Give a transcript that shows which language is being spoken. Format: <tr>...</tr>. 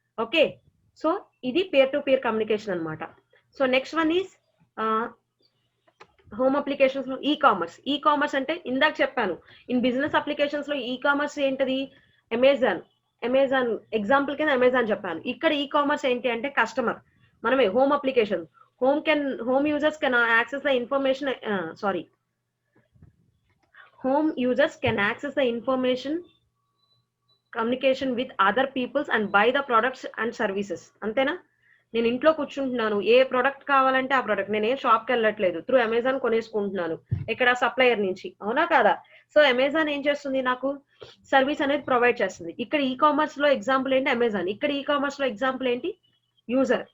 <te>Okay, so ఇది పేర్ to pair communication అనమాట. So next one is home applications లో e commerce. E commerce అంటే ఇందాక చెప్పాను, ఇన్ బిజినెస్ అప్లికేషన్స్ లో ఈ కామర్స్ ఏంటది, అమెజాన్ ఎగ్జాంపుల్ కింద అమెజాన్ చెప్పాను. ఇక్కడ ఈ కామర్స్ ఏంటి అంటే కస్టమర్, మనమే home application,</te> <en>home users can access the information home users can access the information communication with other peoples and buy the products and services.</en> <te>అంతేనా, నేను ఇంట్లో కూర్చుంటున్నాను, ఏ ప్రోడక్ట్ కావాలంటే ఆ ప్రోడక్ట్, నేను ఏ షాప్ కి వెళ్ళట్లేదు, త్రూ అమెజాన్ కొనేసుకుంటున్నాను ఇక్కడ సప్లయర్ నుంచి, అవునా కాదా. సో అమెజాన్ ఏం చేస్తుంది, నాకు సర్వీస్ అనేది ప్రొవైడ్ చేస్తుంది. ఇక్కడ ఈ కామర్స్ లో ఎగ్జాంపుల్ ఏంటి అమెజాన్, ఇక్కడ ఈ కామర్స్ లో ఎగ్జాంపుల్ ఏంటి యూజర్.</te>